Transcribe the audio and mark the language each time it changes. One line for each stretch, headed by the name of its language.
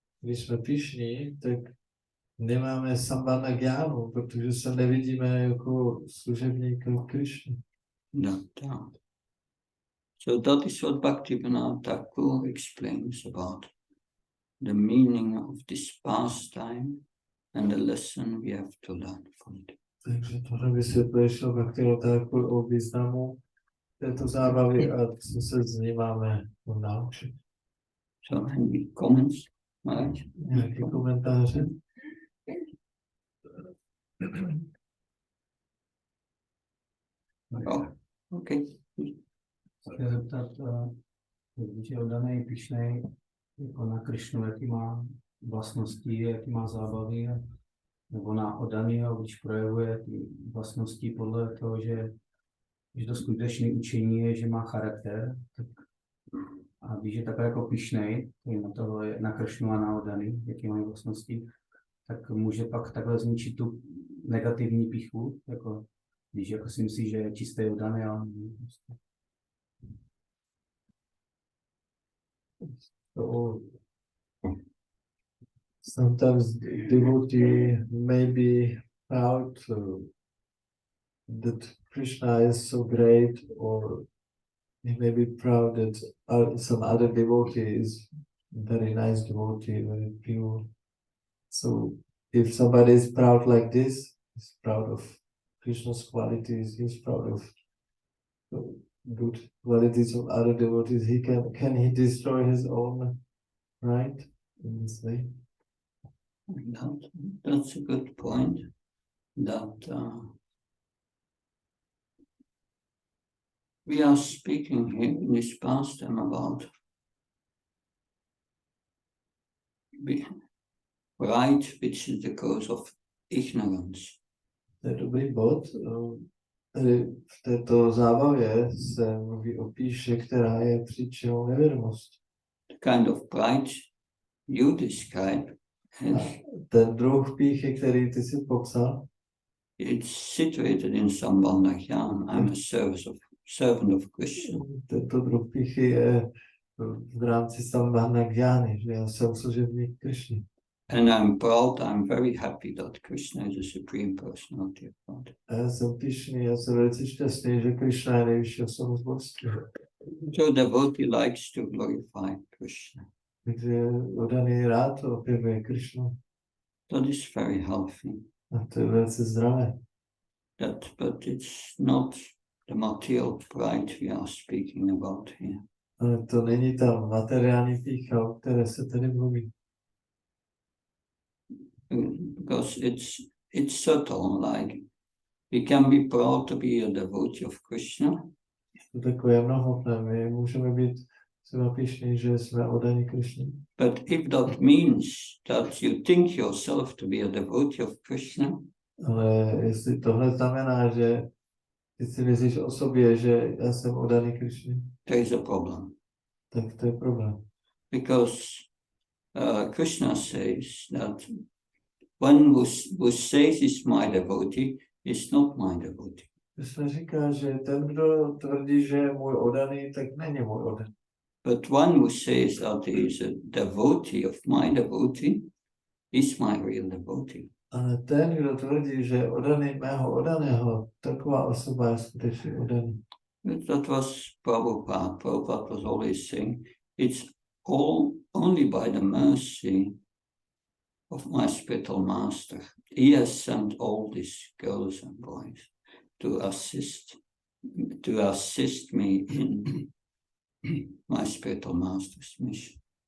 Czech: Když jsme pyšní, tak nemáme sambandha gjánu, protože se nevidíme jako služebník Krishny.
English: So that is what Bhaktivinoda Thakur explains about the meaning of this pastime and the lesson we have to learn from it.
Czech: Takže tohle vysvětluje Bhaktivinoda Thakur o významu této zábavy a co se z ní máme naučit.
English: So any comments? Right?
Czech: Nějaké komentáře?
English: Oh, okay.
Czech: Chtěl zeptat, když je oddaný pyšnej jako na Krišnu, jaký má vlastnosti, jaký má zábavy, nebo na oddaného, když projevuje ty vlastnosti podle toho, že to skutečné učení je, že má charakter, tak a když je takhle jako pyšnej, na tohle, na Krišnu a na oddaný, jaký mají vlastnosti, tak může pak takhle zničit tu negativní pýchu, jako když jako si myslí, že je čistý oddaný, ale
English: So, sometimes devotee may be proud that Krishna is so great, or he may be proud that some other devotee is very nice devotee, very pure. So if somebody is proud like this, he's proud of Krishna's qualities, he's proud of good qualities of other devotees, can he destroy his own right in this way? That's a good point. That we are speaking here in this pastime about pride, which is the cause of ignorance.
Czech: To je dobrý bod. V této zábavě se mluví o píše, která je příčinou nevědomosti.
English: The kind of pride you describe is
Czech: ten druh píchy, který ty si popsal,
English: it's situated in Sambandha Jnana. I'm a servant of Krishna.
Czech: Tento druh píchy je v rámci Sambandha Jnany, že já jsem služebník Krishny.
English: And I'm proud, I'm very happy that Krishna is the Supreme Personality of God.
Czech: A já jsem pyšný, já jsem velice šťastný, že Krishna je nejvyšší osobnost božství.
English: So devotee likes to glorify Krishna.
Czech: Takže oddaný rád opěvuje Krishnu.
English: That is very healthy.
Czech: A to je velice zdravé.
English: But it's not the material pride we are speaking about here.
Czech: Ale to není ta materiální pícha, o které se tady mluví.
English: Because it's subtle, like we can be proud to be a devotee of Krishna.
Czech: To takové mnohotné, my můžeme být třeba pyšní, že jsme oddaní Krishně.
English: But if that means that you think yourself to be a devotee of Krishna,
Czech: ale jestli tohle znamená, že ty si myslíš o sobě, že já jsem oddaný Krishně,
English: there is a problem.
Czech: tak to je problém.
English: Because Krishna says that one who says is my devotee is not my devotee.
Czech: Krishna říká, že ten, kdo tvrdí, že je můj oddaný, tak není můj oddaný.
English: But one who says that he is a devotee of my devotee is my real devotee.
Czech: Ale ten, kdo tvrdí, že je oddaný mého oddaného, taková osoba je skutečně oddaný.
English: That was Prabhupada. Prabhupada was always saying, it's only by the mercy of my spiritual master. He has sent all these girls and boys to assist me in my spiritual master's mission.